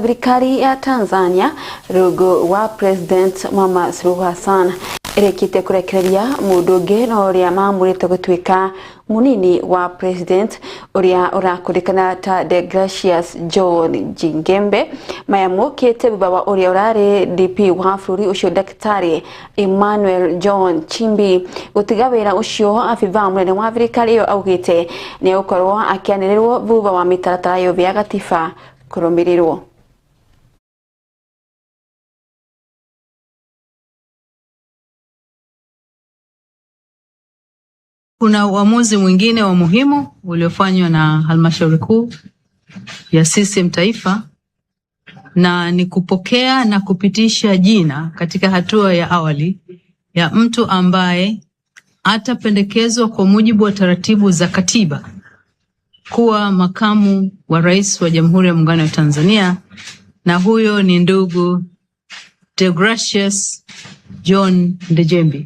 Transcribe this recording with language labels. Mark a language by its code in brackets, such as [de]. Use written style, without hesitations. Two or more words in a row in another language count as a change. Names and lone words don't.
[ki] thirikari ya Tanzania rungu wa President Mama Suluhu Hassan ĩrĩkĩte kũrekereria mũndũ ũngĩ na ũrĩa mamũrĩte gũtuĩka munini wa president ũrĩa ũrakũrĩkana ta Degracious John Jingembe mayamũkĩte thutha wa ũrĩa ũrarĩ DP wa bũrũri ũcio Daktari Emmanuel John Chimbi gũtiga wĩra ũcio. Abithaa mũnene wa thirikari ĩyo augĩte nĩ gũkorwo akĩanĩrĩrwo thutha wa mĩtaratara yothe ya gatiba kũrũmĩrĩrwo. [sw] Kuna uamuzi mwingine wa muhimu uliofanywa na halmashauri kuu ya CCM taifa, na ni kupokea na kupitisha jina katika hatua ya awali ya mtu ambaye atapendekezwa kwa mujibu wa taratibu za katiba kuwa makamu wa rais wa Jamhuri ya Muungano wa Tanzania, na huyo ni ndugu Degracious John Ndejembi.